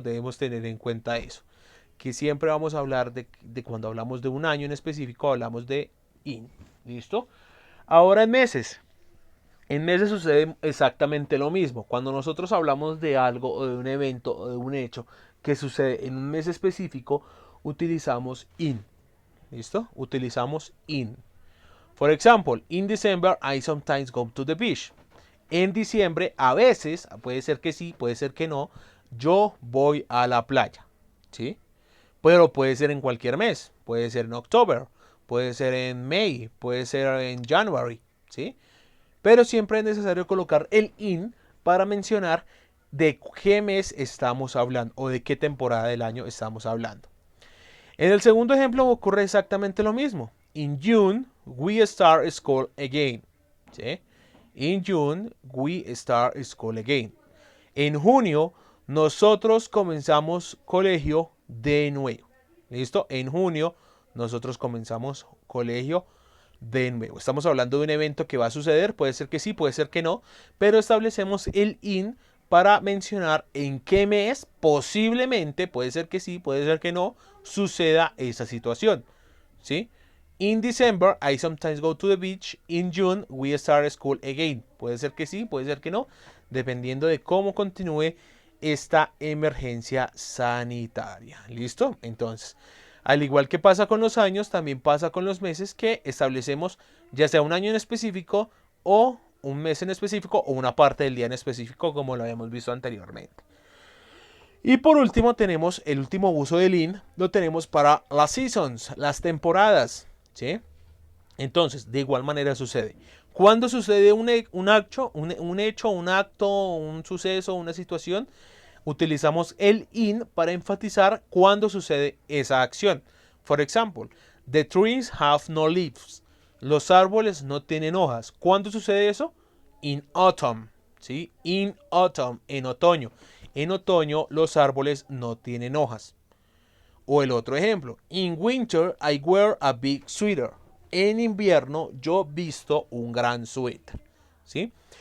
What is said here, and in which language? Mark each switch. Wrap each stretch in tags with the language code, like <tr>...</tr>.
<es>Debemos tener en cuenta eso. Que siempre vamos a hablar de cuando hablamos de un año en específico, hablamos de in. ¿Listo? Ahora en meses. En meses sucede exactamente lo mismo. Cuando nosotros hablamos de algo o de un evento o de un hecho que sucede en un mes específico, utilizamos in. ¿Listo? Utilizamos in.</es> <en>For example, in December I sometimes go to the beach.</en> <es>En diciembre, a veces, puede ser que sí, puede ser que no, yo voy a la playa. ¿Sí? Pero puede ser en cualquier mes. Puede ser en octubre, puede ser en May, puede ser en January. ¿Sí? Pero siempre es necesario colocar el in para mencionar de qué mes estamos hablando o de qué temporada del año estamos hablando. En el segundo ejemplo ocurre exactamente lo mismo.</es> <en>In June, we start school again. ¿Sí? In June, we start school again.</en> <es>En junio, nosotros comenzamos colegio de nuevo. ¿Listo? En junio, nosotros comenzamos colegio De nuevo, estamos hablando de un evento que va a suceder, puede ser que sí, puede ser que no, pero establecemos el in para mencionar en qué mes posiblemente, puede ser que sí, puede ser que no, suceda esa situación, ¿sí?</es> <en>In December, I sometimes go to the beach. In June, we start school again.</en> <es>Puede ser que sí, puede ser que no, dependiendo de cómo continúe esta emergencia sanitaria. ¿Listo? Entonces, al igual que pasa con los años, también pasa con los meses que establecemos ya sea un año en específico o un mes en específico o una parte del día en específico, como lo habíamos visto anteriormente. Y por último tenemos el último uso del in, lo tenemos para las seasons, las temporadas, ¿sí? Entonces, de igual manera sucede. Cuando sucede un hecho, un acto, un suceso, una situación, utilizamos el in para enfatizar cuándo sucede esa acción.</es> <en>For example, the trees have no leaves.</en> <es>Los árboles no tienen hojas. ¿Cuándo sucede eso?</es> <en>In autumn,</en> <es>¿sí?</es> <en>In autumn,</en> <es>en otoño. En otoño los árboles no tienen hojas. O el otro ejemplo,</es> <en>in winter I wear a big sweater.</en> <es>En invierno yo visto un gran suéter, ¿sí?</es>